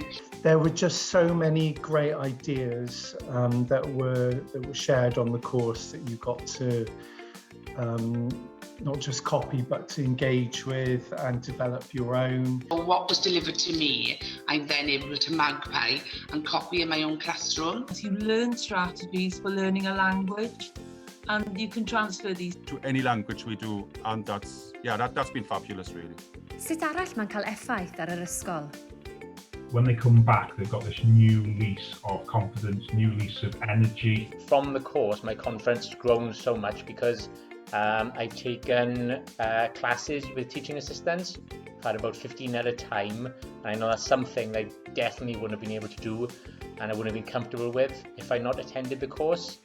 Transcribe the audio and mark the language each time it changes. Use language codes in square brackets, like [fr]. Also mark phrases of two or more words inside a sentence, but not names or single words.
[en] There were just so many great ideas that were shared on the course that you got to not just copy but to engage with and develop your own. What was delivered to me, I'm then able to magpie and copy in my own classroom. You learn strategies for learning a language, and you can transfer these To any language we do, and that's been fabulous really. [cy] Sut arall mae'n cael effaith ar yr ysgol? [en] When they come back, they've got this new lease of confidence, new lease of energy. From the course, my confidence has grown so much because I've taken classes with teaching assistants. I've had about 15 at a time, and I know that's something I definitely wouldn't have been able to do and I wouldn't have been comfortable with if I not attended the course.